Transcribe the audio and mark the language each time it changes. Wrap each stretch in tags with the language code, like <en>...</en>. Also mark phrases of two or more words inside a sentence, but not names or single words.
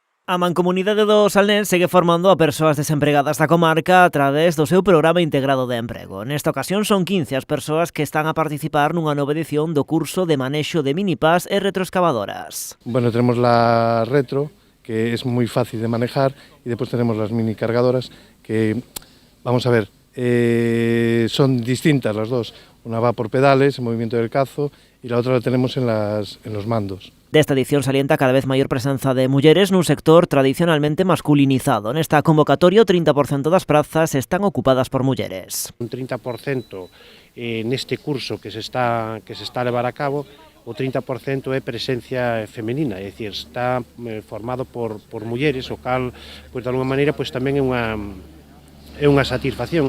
<gl>A Mancomunidade do Salnés segue formando a persoas desempregadas da comarca a través do seu programa integrado de emprego. Nesta ocasión son 15 as persoas que están a participar nunha nova edición do curso de manexo de minipas e retroexcavadoras.</gl> <es>Bueno, tenemos la retro, que es muy fácil de manejar, y después tenemos las mini cargadoras, que, vamos a ver, son distintas las dos. Una va por pedales, en movimiento del cazo, y la otra la tenemos en los mandos.</es> <gl>Desta edición salienta cada vez maior presenza de mulleres nun sector tradicionalmente masculinizado. Nesta convocatoria, o 30% das prazas están ocupadas por mulleres. Un 30% neste curso que se está a levar a cabo, o 30% é presencia femenina, é dicir, está formado por mulleres, o cal, pois, de alguma maneira, pois, tamén é unha satisfacción.</gl>